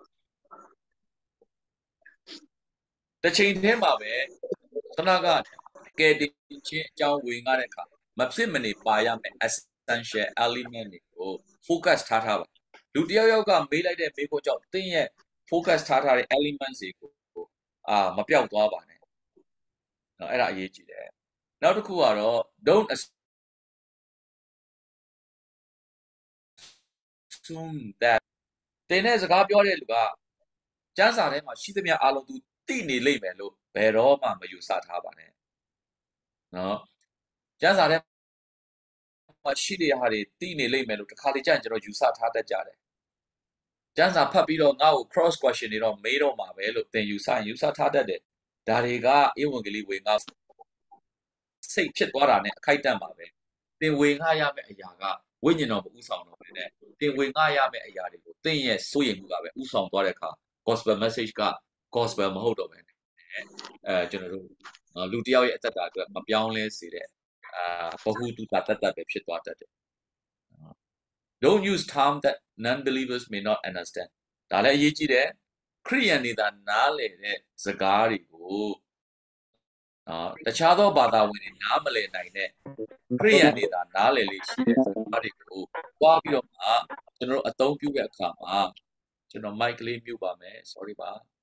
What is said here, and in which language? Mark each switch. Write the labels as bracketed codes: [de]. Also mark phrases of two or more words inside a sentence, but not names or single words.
[my] တစ်ချိန်တည်းမှာပဲခဏကကဲတင်ချင်းအကြောင်းဝင်ရတဲ့အခါမဖြစ်မနေပါရမယ် [en] essential element [my] တွေကို focus ထားပါလူတယောက်ယောက်ကမေးလိုက်တဲ့မေးခွန်းကြောင့်သင်ရဲ့ focus ထားတဲ့ elements တွေကိုမပြောက်သွားပါနဲ့နော်အဲ့ဒါအရေးကြီးတယ်နောက်တစ်ခုကတော့ don't [en] assume that [my] တင်တဲ့စကားပြောတဲ့လူကကျမ်းစာထဲမှာရှိသမျှအားလုံးသူသိနေလိမ့်မယ်လို့ဘယ်တော့မှမယူဆထားပါနဲ့နော်ကျမ်းစာထဲမှာရှိတဲ့ဟာတွေသိနေလိမ့်မယ်လို့တစ်ခါတလေကြာရင်ကျွန်တော်ယူဆထားတတ်ကြတယ်ကျန်းစာဖတ်ပြီးတော့ငါ့ကို [en] cross question [my] တွေတော့ မေးတော့မှာပဲလို့သင်ယူဆထားတတ်တယ်ဒါတွေကဧဝံဂေလိဝေငှစိတ်ဖြစ်သွားတာနဲ့အခိုက်အတန့်ပါပဲသင်ဝေငှရမယ့်အရာကဝိညာဉ်တော်ကိုဥဆောင်တော်ပဲ နဲ့သင်ဝေငှရမယ့်အရာတွေကိုသင်ရဲ့စိုးရိမ်မှုကပဲဥဆောင်သွားတဲ့အခါ [en] gospel message [my] က gospel မဟုတ်တော့ပဲကျွန်တော်တို့ လူတယောက်ရဲ့အသက်တာအတွက်မပြောင်းလဲစေတဲ့ဘဟုတုတတတ်ပဲဖြစ်သွားတတ်တယ် [en] Don't use terms that non-believers may not understand [my] ဒါလည်းအရေးကြီးတယ်ခရိယန်တွေသာနားလည်တဲ့စကားတွေကိုတခြားသောဘာသာဝင်တွေနားမလည်နိုင်တဲ့ခရိယန်တွေသာနားလည်လေးရှိတဲ့စကားတွေကိုတွားပြီးတော့မှကျွန်တော်တို့အသုံးပြုတဲ့အခါမှာကျွန်တော် mic လေးမြုပ်ပါမယ် sorry ပါ